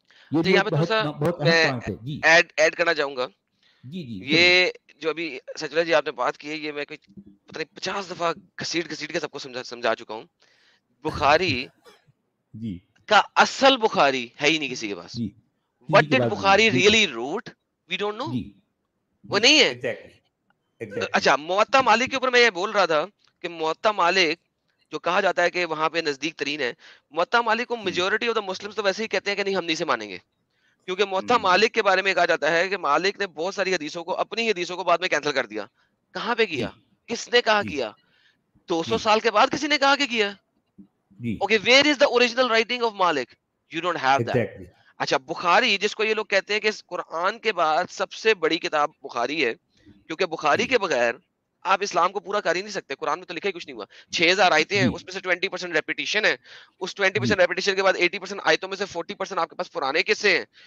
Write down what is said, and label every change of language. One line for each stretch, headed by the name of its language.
Urdu: یہ بھی بہت اہم پوائنٹ ہے. جی ایڈ کرنا چاہوں گا. جی جی یہ جو ابھی سچلا جی آپ نے بات کی ہے, یہ میں پتہ نہیں 50 دفعہ گھسیٹ کے سب کو سمجھا چکا ہوں. بخاری جی کا اصل بخاری ہے ہی نہیں کسی کے پاس.
English: What did Bukhari really wrote? We don't know.
Urdu: وہ نہیں ہے. اچھا موطا مالک کے اوپر میں یہ بول رہا تھا کہ موطا مالک جو کہا جاتا ہے کہ وہاں پہ نزدیک ترین ہے, موطا مالک کو
English: majority of the Muslims
Urdu: تو ویسے ہی کہتے ہیں کہ نہیں ہم نہیں سے مانیں گے, کیونکہ موطا مالک کے بارے میں کہا جاتا ہے کہ مالک نے بہت ساری حدیثوں کو, اپنی حدیثوں کو بعد میں کینسل کر دیا. کہاں پہ کیا, کس نے کہا کیا؟ 200 سال کے بعد کسی نے کہا کہ کیا.
English: Okay, where is the original writing of Malik? You don't have that.
Urdu: اچھا بخاری جس کو یہ لوگ کہتے ہیں کہ قرآن کے بعد سب سے بڑی کتاب بخاری ہے, کیونکہ بخاری کے بغیر آپ اسلام کو پورا کر ہی نہیں سکتے. قرآن میں تو لکھا ہی کچھ نہیں ہوا. 6000 آیتیں ہیں, اس میں سے 20% ریپیٹیشن ہے. اس 20% ریپیٹیشن کے بعد 80% آیتوں میں سے 40% آپ کے پاس پرانے قصے ہیں.